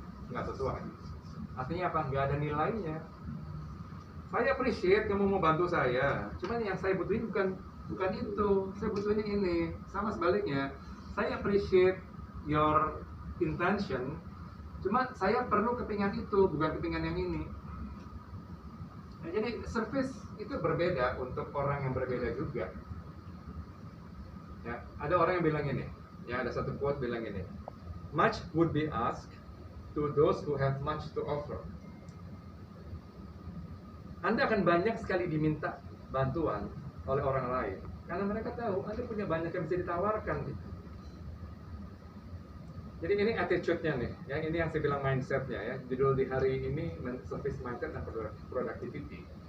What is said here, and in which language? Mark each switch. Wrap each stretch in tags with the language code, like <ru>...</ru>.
<id>Nggak sesuai. Artinya apa? Nggak ada nilainya. Saya appreciate kamu mau bantu saya, cuman yang saya butuhin bukan itu. Saya butuhin ini. Sama sebaliknya. Saya</id> <en>appreciate your intention,</en> <id>cuma saya perlu kepingan itu, bukan kepingan yang ini. Nah, jadi service itu berbeda untuk orang yang berbeda juga. Ya, ada orang yang bilang ini, ya ada satu quote bilang ini,</id> <en>much would be asked to those who have much to offer.</en> <id>Anda akan banyak sekali diminta bantuan oleh orang lain, karena mereka tahu Anda punya banyak yang bisa ditawarkan gitu. Jadi ini attitude-nya nih, ya, ini yang saya bilang mindset-nya ya. Judul di hari ini service mindset dan productivity.</id>